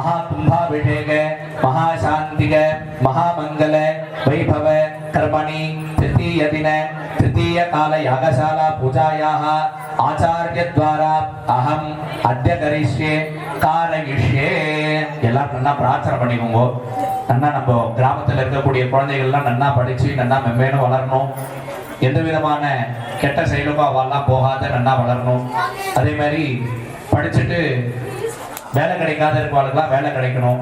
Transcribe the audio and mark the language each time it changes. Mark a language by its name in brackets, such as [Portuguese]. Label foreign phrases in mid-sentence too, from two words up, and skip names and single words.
[Sanskrit] महाकुंभाभिषेक महाशांतिक महामंगल वैभव कर्मणि तृतीय दिन तृतीय काल यागशाला पूजायाः आचार्य द्वारा अहम अद्य करिष्ये कारयिष्ये [Tamil] எல்லாரும் நல்லா பிரார்த்தனை பண்ணிக்கோங்க. நல்லா நம்ம கிராமத்தில் இருக்கக்கூடிய குழந்தைகள்லாம் நல்லா படிச்சு நல்லா மென்மேலும் வளரணும். எந்த விதமான கெட்ட செயலுக்கும் அவெல்லாம் போகாத நல்லா வளரணும். அதே மாதிரி படிச்சுட்டு வேலை கிடைக்காத இருக்கவாளுக்கெல்லாம் வேலை கிடைக்கணும்.